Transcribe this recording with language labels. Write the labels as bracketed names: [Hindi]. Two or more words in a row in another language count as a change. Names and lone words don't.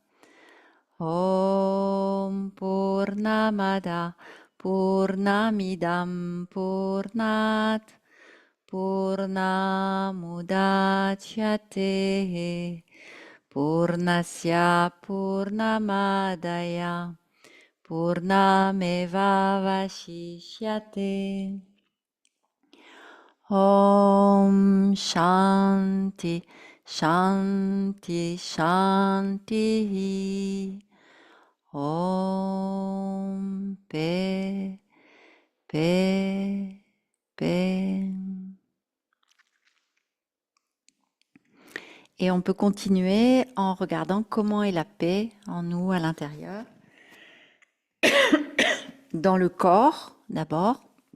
[Sanskrit] ॐ पूर्णमद पूर्णमिदं पूर्णात् पूर्णमुदच्यते पूर्णस्य पूर्णमादाय पूर्णमेव वशिष्यते. ॐ शान्ति शान्ति शान्ति. [French] Om paix, paix, paix. Et on peut continuer en regardant comment est la paix en nous à l'intérieur. Dans le corps, d'abord.